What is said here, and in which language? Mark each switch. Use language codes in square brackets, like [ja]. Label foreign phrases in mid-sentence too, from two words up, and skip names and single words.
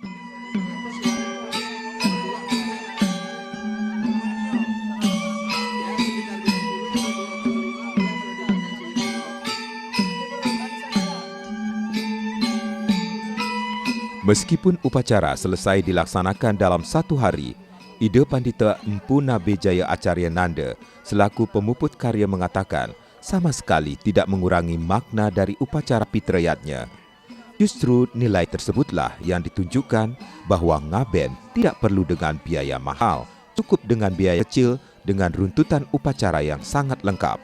[id] Meskipun upacara selesai dilaksanakan dalam 1 hari, Ide Pandita Empu Nabe Jaya Acarya Nanda selaku pemuput karya mengatakan sama sekali tidak mengurangi makna dari upacara Pitrayatnya. Justru nilai tersebutlah yang ditunjukkan bahwa ngaben tidak perlu dengan biaya mahal, cukup dengan biaya kecil dengan runtutan upacara yang sangat lengkap.